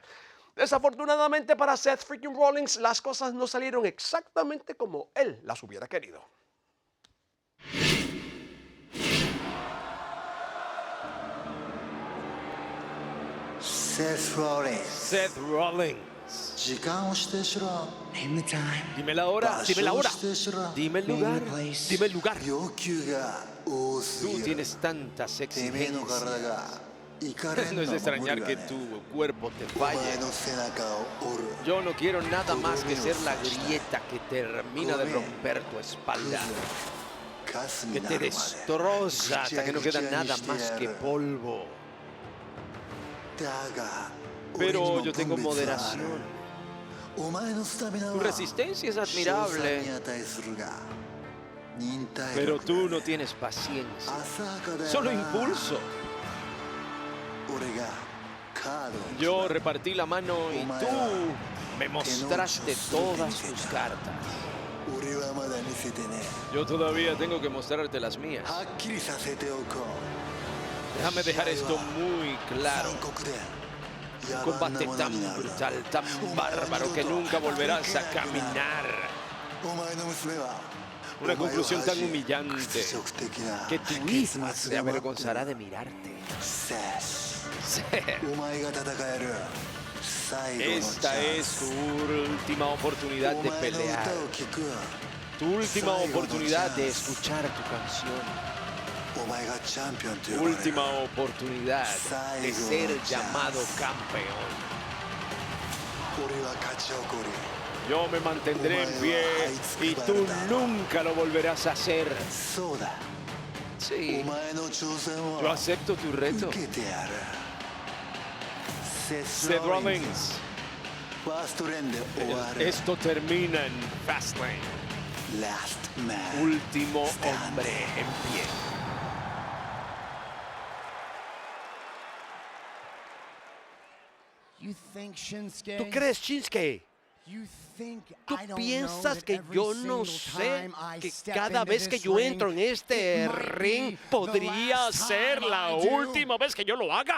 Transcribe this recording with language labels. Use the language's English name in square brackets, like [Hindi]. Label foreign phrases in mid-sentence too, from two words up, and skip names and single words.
[Spanish] Desafortunadamente para Seth freaking Rollins, las cosas no salieron exactamente como él las hubiera querido. Seth Rollins. Seth Rollins. [Japanese] 時間を指定しろ [English] Name the time [Spanish] Dime la hora. [Japanese] 場所を指定しろ [Spanish] Dime el [English] Name [Spanish] lugar. [English] the place [Spanish] Dime el lugar. [Japanese] 要求が多す [Spanish] Tú [Japanese] ぎる [Spanish] tienes tantas [Japanese] てめえの [Spanish] exigencias. [Japanese] 体がいかれん [Spanish] No [Japanese] の [Spanish] es [Japanese] も [Spanish] de [Japanese] 無 [Spanish] extrañar [Japanese] 理だ [Spanish] que [Japanese] ね [Spanish] tu cuerpo te [Japanese] お前 [Spanish] falle. [Japanese] の背中を折る [Spanish] Yo no quiero nada más que ser la grieta que termina de romper tu [Japanese] クズ [Spanish] espalda, [Japanese] カス [Spanish] que [Japanese] にな [Spanish] te [Japanese] るまで [Spanish] destroza hasta que no queda nada más que polvo. [Japanese] だが [Spanish] Pero yo [Japanese] 俺に [Spanish] tengo [Japanese] も分別はある [Spanish] moderación. [Japanese] お前のスタミナ [Spanish] Tu [Japanese] は [Spanish] resistencia es [Japanese] 賞 [Spanish] admirable, [Japanese] 賛に値するが忍耐 [Spanish] pero [Japanese] 力 [Spanish] tú [Japanese] だ [Spanish] no tienes paciencia. [Japanese] 浅はかだよ [Spanish] Solo [Japanese] な [Spanish] impulso. [Japanese] 俺がカードを [Spanish] Yo repartí la mano y tú me mostraste todas tus cartas. [Japanese] 俺はまだ見せてね [Spanish] Yo todavía tengo que mostrarte las mías. [Japanese] はっきりさせておこう [Spanish] Déjame dejar esto muy claro. [Japanese] 残酷で [Spanish] Un [Japanese] 野蛮な [Spanish] combate [Japanese] もの [Spanish] tan [Japanese] になる [Spanish] brutal, tan bárbaro que nunca volverás a caminar. [Japanese] お前の娘は [Spanish] Una conclusión tan humillante [Japanese] 屈辱的な [Spanish] que tu hija se avergonzará de mirarte. [Japanese] セス [Spanish] Seth, [Japanese] お前が戦える最後のチ [Spanish] esta [Japanese] ャン [Spanish] es [Japanese] ス [Spanish] tu última oportunidad [Japanese] お [Spanish] de [Japanese] 前の [Spanish] pelear, [Japanese] 歌を聴く [Spanish] tu última oportunidad de escuchar tu canción, [Japanese] お前がチャンピオンと呼ばれる [Spanish] última oportunidad de ser llamado campeón. [Japanese] 俺は勝ち誇り [Spanish] Yo me mantendré en pie y tú nunca lo volverás a hacer. [Japanese] そうだ [Spanish] Sí, [Japanese] お前の挑戦 [Spanish] yo [Japanese] を [Spanish] acepto tu reto. [Japanese] 受けてやる [Spanish] Seth Rollins, [Japanese] ファーストレーンで終わる [Spanish] esto termina en Fastlane. [Japanese] ラストマン [Spanish] Último hombre en pie. ¿Tú crees, Shinsuke, ¿Tú piensas que yo no sé que cada vez que yo entro en este ring podría ser la última vez que yo lo haga?